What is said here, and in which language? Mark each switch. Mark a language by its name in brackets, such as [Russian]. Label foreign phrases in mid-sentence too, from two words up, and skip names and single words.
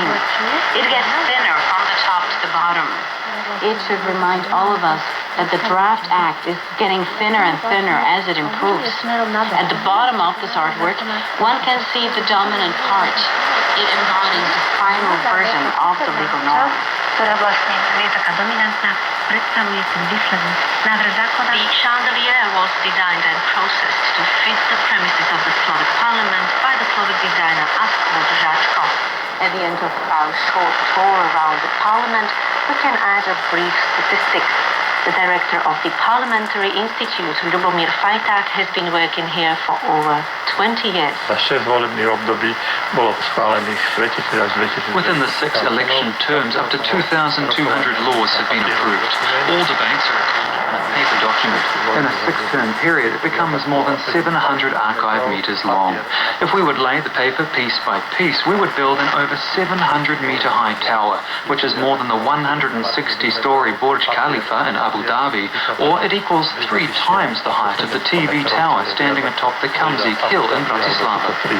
[English] It gets thinner from the top to the bottom. It should remind all of us that the draft act is getting thinner and thinner as it improves. At the bottom of this artwork, one can see the dominant part. It embodies the final version of the legal norm. [Slovak] Ktorá vlastne je taká dominantná, predstavuje ten výsledný návrh zákona. [English] The chandelier was designed and processed to fit the premises of the Slovak Parliament by the Slovak designer Asko Žáčko. At the end of our short tour around the Parliament, we can add a brief statistic. The director of the Parliamentary Institute, Ľubomír Fajták, has been working here for over 20 years. [Slovak] Za 6 volebných období bolo schválených 2000 až 2000. [English] Within the 6 election terms, up to 2,200 laws have been approved. All debates are recorded in a paper document. In a 6-term period, it becomes more than 700 archive meters long. If we would lay the paper piece by piece, we would build an over 700-meter high tower, which is more than the 160-story Burj Khalifa in Abu Dhabi, or it equals 3 times the height of the TV tower standing atop the Kamzik Hill in Bratislava.